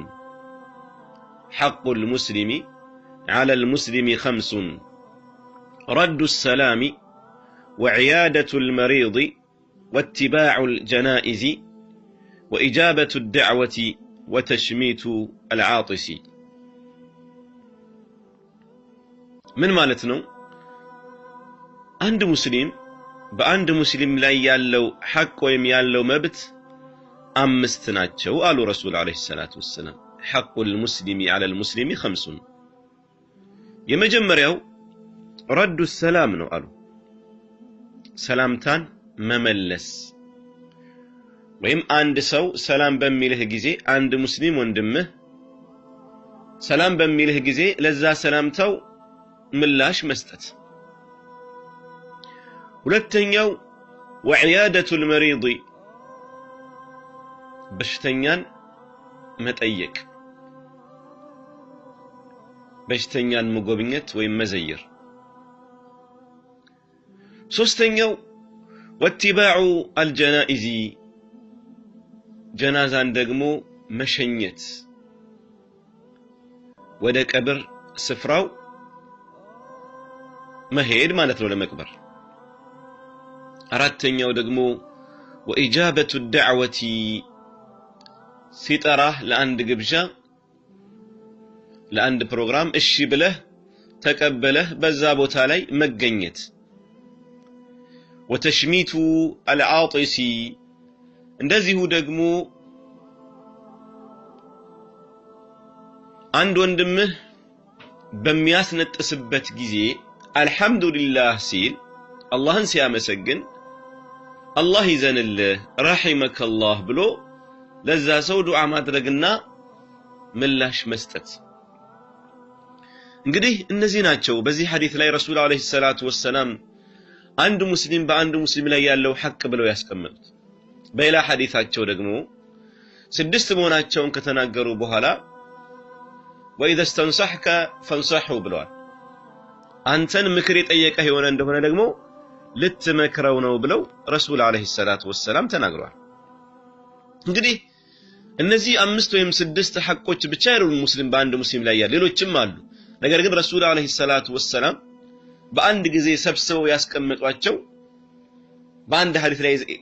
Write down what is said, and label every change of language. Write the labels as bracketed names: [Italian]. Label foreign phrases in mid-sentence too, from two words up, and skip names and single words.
[Arabic] حق المسلم على المسلم خمس: رد السلام، وعيادة المريض، واتباع الجنائز، وإجابة الدعوة، وتشميت العاطس. من مالتنا عند مسلم [Amharic] በአንድ ሙስሊም ላይ ያለው ሐቅ ወይም ያለው መብት አምስት ናቸው አሉ [Arabic] رسول عليه الصلاة والسلام። حق المسلم على المسلم خمس. [Amharic] የመጀመሪያው [Arabic] رد السلام [Amharic] ነው አሉ። ሰላምታን መመለስ ወይም አንድ ሰው ሰላም በሚልህ ጊዜ አንድ ሙስሊም ወንድምህ ሰላም በሚልህ ጊዜ ለዛ ሰላምታው ምላሽ መስጠት። ሁለተኛው [Arabic] وعيادة المريض [Amharic] በሽተኛን መጠየቅ፣ በሽተኛን መጎብኘት ወይም መዘየር። ሶስተኛው [Arabic] واتباع الجنائز [Amharic] ጀናዛን ደግሞ መሸኘት፣ ወደ ቀብር ስፍራው መሄድ ማለት ነው ለመቅበር። አራተኛው ደግሞ [Arabic] وإجابة الدعوة [Amharic] ሲጠራህ ለአንድ ግብዣ ለአንድ ፕሮግራም እሺ ብለህ ተቀበለህ በዛ ቦታ ላይ መገኘት። [Arabic] وتشميت العاطس [Amharic] እንደዚሁ ደግሞ አንድ ወንድምህ በሚያስነጥስበት ጊዜ አልহামዱሊላህ ሲል አላህን ሲያመሰግን አላህ ይዘንልህ ረሂመከላህ ብሎ ለዛ ሰው ዱዓ ማድረግና ምላሽ መስጠት። እንግዲህ እነዚህ ናቸው በዚህ ሐዲስ ላይ [Arabic] رسول عليه الصلاة والسلام [Amharic] አንድ ሙስሊም በአንድ ሙስሊም ላይ ያለው ሐቅ ብለው ያስቀመጡት። በሌላ ሐዲሳቸው ደግሞ ስድስት መሆናቸውን ከተናገሩ በኋላ [Arabic] وإذا استنصحك فانصحه [Amharic] ብለዋል። አንተን ምክር የጠየቀህ የሆነ እንደሆነ ደግሞ ልትመክረው ነው ብለው [Arabic] رسول عليه الصلاة والسلام [Amharic] ተናግረዋል። እንግዲህ እነዚህ አምስት ወይም ስድስት ሐቆች ብቻ አይደሉም ሙስሊም በአንድ ሙስሊም ላይ ያሉ ሌሎችም አሉ። ነገር ግን [Arabic] رسول عليه الصلاة والسلام [Amharic] በአንድ ጊዜ ሰብስበው ያስቀመጧቸው በአንድ ሐዲስ ላይ